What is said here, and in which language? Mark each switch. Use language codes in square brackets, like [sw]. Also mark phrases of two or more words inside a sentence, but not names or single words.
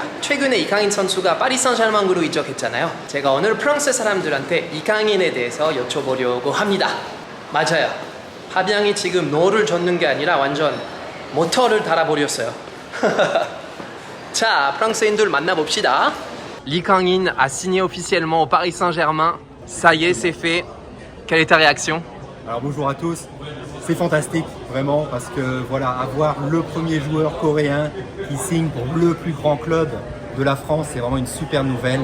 [ko] 최근에 이강인 선수가 파리 생제르맹으로 이적했잖아요. 제가 오늘 프랑스 사람들한테 이강인에 대해서 여쭤보려고 합니다. 맞아요. 파비앙이 지금 노를 젓는 게 아니라 완전 모터를 달아버렸어요. 자, 프랑스인들 만나봅시다. [fr] Lee a signé officiellement au Paris Saint-Germain. Ça y est, c'est fait. Quelle est ta réaction? Alors bonjour à tous, c'est fantastique vraiment parce que voilà, avoir le premier joueur coréen qui signe pour le plus grand club de la France, c'est vraiment une super nouvelle.